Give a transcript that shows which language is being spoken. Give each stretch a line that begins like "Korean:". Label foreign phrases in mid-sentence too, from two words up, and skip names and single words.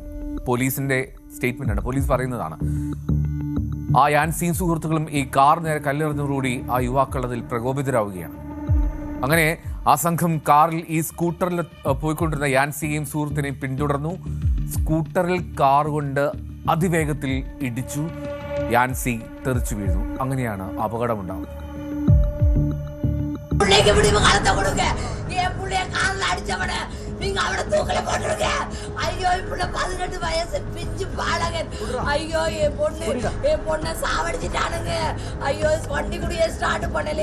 Malayalam: പോലീസിന്റെ സ്റ്റേറ്റ്മെന്റാണ്, പോലീസ് പറയുന്നതാണ്. ആ യാൻസിയും സുഹൃത്തുക്കളും ഈ കാറിന് നേരെ കല്ലെറിഞ്ഞതോടുകൂടി ആ യുവാക്കൾ അതിൽ പ്രകോപിതരാവുകയാണ്. അങ്ങനെ ആ സംഘം കാറിൽ ഈ സ്കൂട്ടറിൽ പോയിക്കൊണ്ടിരുന്ന യാൻസിയെയും സുഹൃത്തിനെയും പിന്തുടർന്നു. സ്കൂട്ടറിൽ കാർ കൊണ്ട് അതിവേഗത്തിൽ ഇടിച്ചു. യാൻസി തെറിച്ചു വീഴുന്നു. അങ്ങനെയാണ് അപകടമുണ്ടാകുന്നത്.
Tamil: நீங்க அவனை தூக்கல போட்டுருங்க. ஐயோ இப்ப 18 வயசு பிஞ்சு பாலகன். ஐயோ என் பொண்ணை சாவடிச்சிட்டானுங்க. ஐயோ வண்டி குடியே ஸ்டார்ட் பண்ணலையா.